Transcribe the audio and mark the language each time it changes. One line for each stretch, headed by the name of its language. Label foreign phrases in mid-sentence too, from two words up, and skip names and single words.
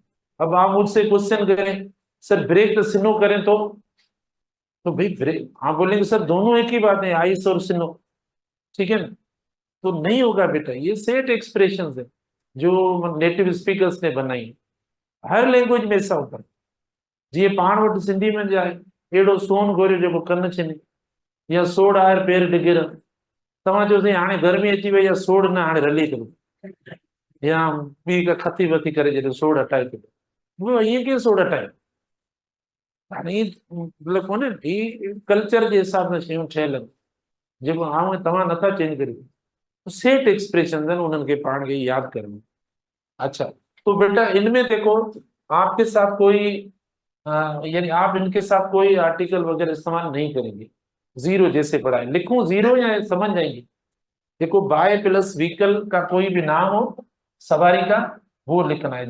Urdu: اب آپ مجھ سے کویسچن کریں، سر
English: break the snow
Urdu: کریں تو بھائی بریک، آپ بولیں گے سر دونوں ایک ہی بات ہے، آئس اور اسنو، ٹھیک ہے نا، تو نہیں ہوگا بیٹا، یہ
English: set expression
Urdu: ہے جو
English: native speakers
Urdu: نے بنائی ہے. ہر لینگویج میں ایسا ہوتا ہے.
Sindhi: जी पाण वटि सिंधी में जाए, एड़ो सोन घोरियो जेको कन छिने, या सोड़ आयर पेर डिगिर, तव्हां चओ साईं हाणे गर्मी अची वई आहे, सोड़ न हाणे रली थो, या ॿी का खती वती करे जॾहिं सोड़ हटाए थो, उहो ईअं कीअं सोड़ हटाए? हाणे मतलब कोन्हे ही कल्चर जे हिसाब सां शयूं ठहियल आहिनि, जेको आऊं ऐं तव्हां नथा चेंज करे सघो।
English: set expression
Urdu: ہے، انہوں نے کے
Sindhi: पाण खे
Urdu: یاد کرنا. اچھا، تو بیٹا ان میں دیکھو، آپ کے ساتھ کوئی یعنی آپ ان کے ساتھ کوئی آرٹیکل وغیرہ استعمال نہیں کریں گے، زیرو جیسے پڑھا ہے، لکھوں زیرو یا سمجھ جائیں گے? دیکھو
English: by plus vehicle
Urdu: کا کوئی بھی نام ہو سواری کا، وہ لکھنا ہے.